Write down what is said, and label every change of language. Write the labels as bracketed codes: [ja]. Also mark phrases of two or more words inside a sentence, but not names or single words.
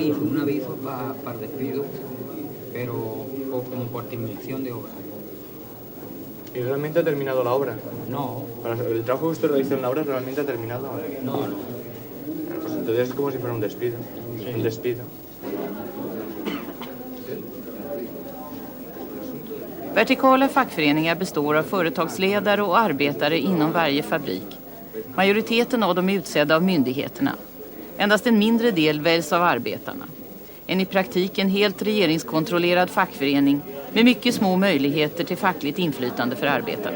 [es] Un aviso para el despido, pero como por terminación de obra. ¿Y realmente ha terminado la obra? No. ¿El trabajo que usted realizó en la obra realmente ha terminado? No. Pues entonces es como si fuera un despido. Sí. Un despido. [sv] Vertikala fackföreningar består av företagsledare och arbetare inom varje fabrik. Majoriteten av dem är utsedda av myndigheterna. Endast en mindre del väljs av arbetarna. En i praktiken helt regeringskontrollerad fackförening med mycket små möjligheter till fackligt inflytande för arbetarna.